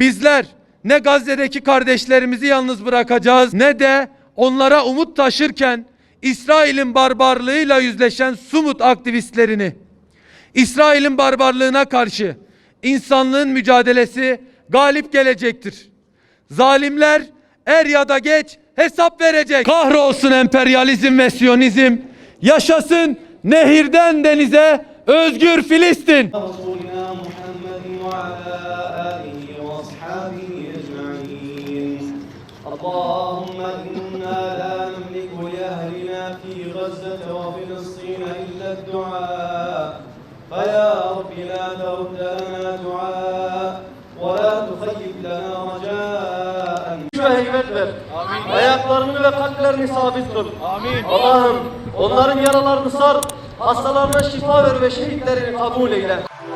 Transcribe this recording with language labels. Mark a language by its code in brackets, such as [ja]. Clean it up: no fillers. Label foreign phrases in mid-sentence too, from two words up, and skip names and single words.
[tr] Bizler ne Gazze'deki kardeşlerimizi yalnız bırakacağız ne de onlara umut taşırken İsrail'in barbarlığıyla yüzleşen Sumut aktivistlerini, İsrail'in barbarlığına karşı insanlığın mücadelesi galip gelecektir. Zalimler er ya da geç hesap verecek. Kahrolsun emperyalizm ve siyonizm. Yaşasın nehirden denize özgür Filistin. [ar] اللهم إنا لا نملك لأهلنا في غزة وفلسطين إلا الدعاء فيا رب لا ترد لنا دعاء ولا تخيب لنا رجاء [tr] ve heybet ver. Amin. Ayaklarını ve kalplerini sabit kıl. Amin. Allah'ım onların yaralarını sar, hastalarına şifa ver ve şehitlerini kabul eyle.